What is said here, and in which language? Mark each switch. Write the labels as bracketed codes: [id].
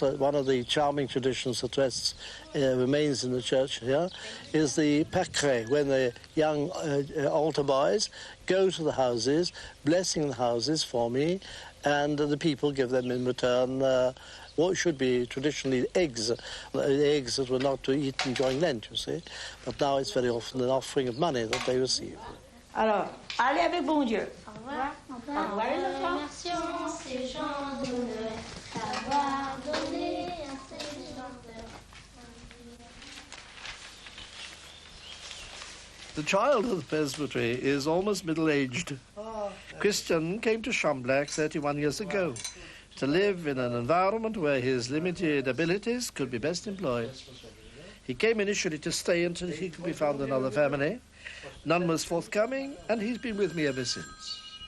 [en] One of the charming traditions that remains in the church here is the pacre, when the young altar boys go to the houses, blessing the houses for me, and the people give them in return what should be traditionally eggs, eggs that were not to eat during Lent, you see. But now it's very often an offering of money that they receive. [fr] Alors, allez avec bon Dieu. Au revoir. Au revoir les enfants. Remercions ces gens d'honneur d'avoir donné à ces chanteurs. [en] The child of the presbytery is almost middle-aged. Christian came to Chamblac 31 years ago to live in an environment where his limited abilities could be best employed. He came initially to stay until he could be found another family. None was forthcoming, and he's been with me ever since.